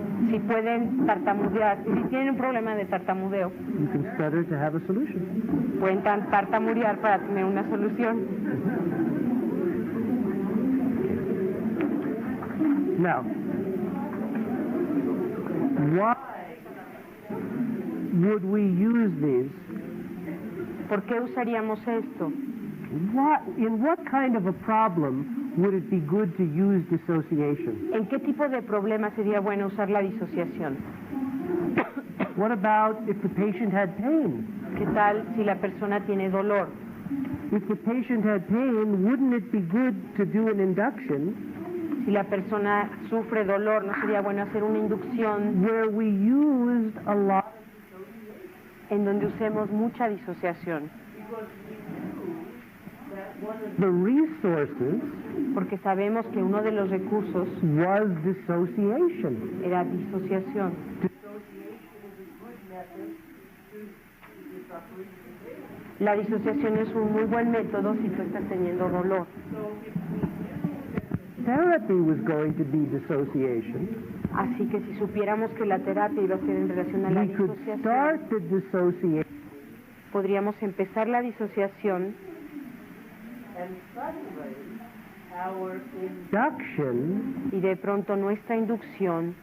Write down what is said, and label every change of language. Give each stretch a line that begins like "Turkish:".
Spanish: Si pueden tartamudear, si tienen un problema de tartamudeo,
English: you can stutter to have a solution.
Spanish: pueden tartamudear para tener una solución.
English: Now, why would we use these?
Spanish: ¿Por qué usaríamos esto?
English: In what kind of a problem would it be good to use dissociation?
Spanish: ¿En qué tipo de problema sería bueno usar la disociación?
English: What about if the patient had pain?
Spanish: ¿Qué tal si la persona tiene dolor?
English: If the patient had pain, wouldn't it be good to do an induction
Spanish: Si la persona sufre dolor, ¿no sería bueno hacer una inducción
English: where we used a lot?
Spanish: en donde usemos mucha disociación?
English: The resources
Spanish: Porque sabemos que uno de los recursos
English: was dissociation.
Spanish: era disociación. La disociación es un muy buen método si tú estás teniendo dolor.
English: Therapy was going to be dissociation.
Spanish: Así que si supiéramos que la terapia iba a ser en relación a la
English: We could
Spanish: disociación,
English: start the dissociation
Spanish: podríamos empezar la disociación
English: induction
Spanish: y de pronto nuestra inducción